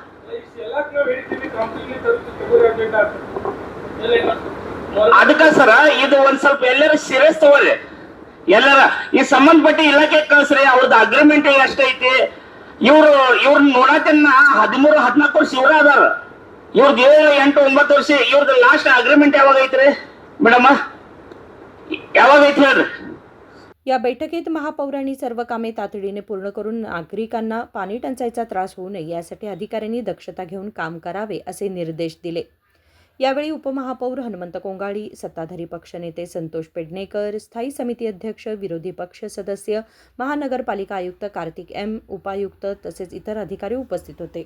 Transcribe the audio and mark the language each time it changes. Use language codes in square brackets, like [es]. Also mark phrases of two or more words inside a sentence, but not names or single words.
[kn] ಅದಕ್ಕ ಸರ ಇದು ಒಂದ್ ಸ್ವಲ್ಪ ಎಲ್ಲರ ಸೀರಿಯಸ್ ತಗೋರಿ. ಎಲ್ಲರ ಈ ಸಂಬಂಧಪಟ್ಟ ಇಲಾಖೆ ಕಳ್ಸ್ರಿ. ಅವ್ರದ್ದು ಅಗ್ರಿಮೆಂಟ್ ಎಷ್ಟೈತಿ? ಇವ್ರನ್ನ ನೋಡತನ್ನ 13-14 ವರ್ಷ ಇವ್ರ ಅದಾರ. ಇವ್ರದ್ದು 7-8-9 ವರ್ಷ. ಇವ್ರದ್ದು [en] last agreement [kn] ಯಾವಾಗ ಐತ್ರಿ ಮೇಡಮ್? यावा ಹೇಳ್ರಿ. [mr] या बैठकीत महापौरांनी सर्व कामे तातडीने पूर्ण करून नागरिकांना पाणी टंचाईचा त्रास होऊ नये यासाठी अधिकाऱ्यांनी दक्षता घेऊन काम करावे असे निर्देश दिले. यावेळी उपमहापौर हनुमंत कोंगाडी, सत्ताधारी पक्षनेते संतोष पेडणेकर, स्थायी समिती अध्यक्ष, विरोधी पक्ष सदस्य, महानगरपालिका आयुक्त कार्तिक एम, उपायुक्त तसेच इतर अधिकारी उपस्थित होते.